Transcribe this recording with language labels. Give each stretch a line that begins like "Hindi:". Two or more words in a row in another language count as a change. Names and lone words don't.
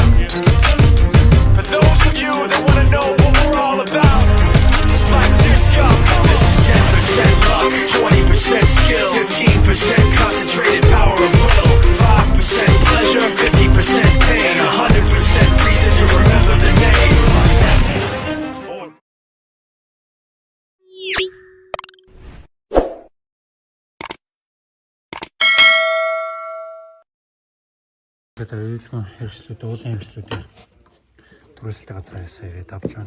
English: For those of you that want to know what we're all about, it's like this, y'all. This is 10% luck, 20% skill, 15% concentrated power of will, 5% pleasure, 50% pain, and 100% reason to remember the name.
Mongolian: Тэгээд аюулгүй хэрэгслүүд, уулын хэрэгслүүдээр түрээсэлтэй газраас ирээд авч байна.